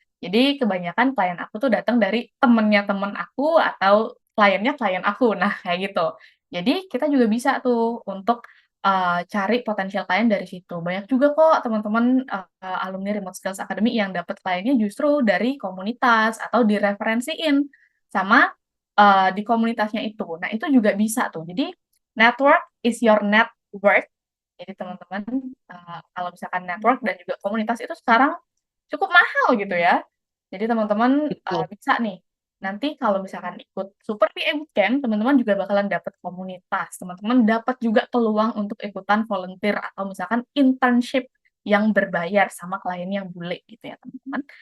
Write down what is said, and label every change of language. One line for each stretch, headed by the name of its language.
Indonesian: Jadi kebanyakan klien aku tuh datang dari temennya temen aku atau kliennya klien aku. Nah, kayak gitu. Jadi kita juga bisa tuh untuk cari potensial klien dari situ. Banyak juga kok teman-teman alumni Remote Skills Academy yang dapat kliennya justru dari komunitas atau direferensiin sama di komunitasnya itu. Nah, itu juga bisa tuh. Jadi
English: network is your net worth.
Indonesian: Jadi teman-teman, kalau misalkan network dan juga komunitas itu sekarang cukup mahal gitu ya. Jadi teman-teman, Betul. bisa nih, nanti kalau misalkan ikut Super PA Bootcamp, teman-teman juga bakalan dapat komunitas, teman-teman dapat juga peluang untuk ikutan volunteer atau misalkan internship yang berbayar sama klien yang bule gitu ya teman-teman.